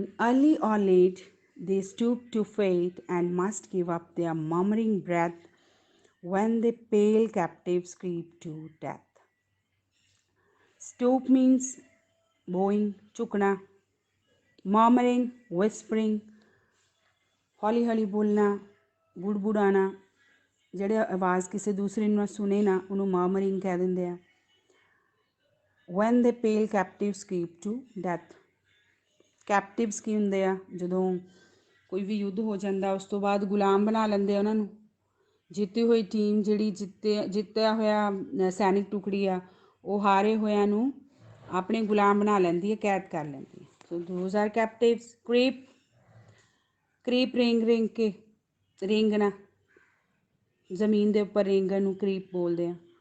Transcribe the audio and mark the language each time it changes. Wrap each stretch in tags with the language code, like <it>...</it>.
<en>Early or late, they stoop to fate and must give up their murmuring breath when the pale captives creep to death. Stoop means bowing,</en> <pa>ਝੁਕਣਾ।</pa> <en>murmuring, whispering,</en> <pa>ਹੌਲੀ ਹੌਲੀ ਬੋਲਣਾ, ਗੁੜਗੁੜਾਣਾ। ਜਿਹੜੇ ਆਵਾਜ਼ ਕਿਸੇ ਦੂਸਰੇ ਨੂੰ ਸੁਣੇ ਨਾ, ਉਹਨੂੰ</pa> <en>murmuring</en> <pa>ਕਹਿ ਦਿੰਦੇ ਆ।</pa> <en>when the pale captives creep to death.</en> <pa>ਕੈਪਟਿਵਸ ਕੀ ਹੁੰਦੇ ਆ, ਜਦੋਂ ਕੋਈ ਵੀ ਯੁੱਧ ਹੋ ਜਾਂਦਾ ਉਸ ਤੋਂ ਬਾਅਦ ਗੁਲਾਮ ਬਣਾ ਲੈਂਦੇ ਆ ਉਹਨਾਂ ਨੂੰ। ਜਿੱਤੀ ਹੋਈ ਟੀਮ, ਜਿਹੜੀ ਜਿੱਤਿਆ ਹੋਇਆ ਸੈਨਿਕ ਟੁਕੜੀ ਆ, ਉਹ ਹਾਰੇ ਹੋਇਆਂ ਨੂੰ ਆਪਣੇ ਗੁਲਾਮ ਬਣਾ ਲੈਂਦੀ ਹੈ, ਕੈਦ ਕਰ ਲੈਂਦੀ ਹੈ।</pa> <en>So those are captives.</en> <pa>ਕਰੀਪ ਰਿੰਗ ਕੇ, ਰੇਂਗਣਾ, ਜ਼ਮੀਨ ਦੇ ਉੱਪਰ ਰੇਂਗਣ ਨੂੰ ਕਰੀਪ ਬੋਲਦੇ ਆ।</pa>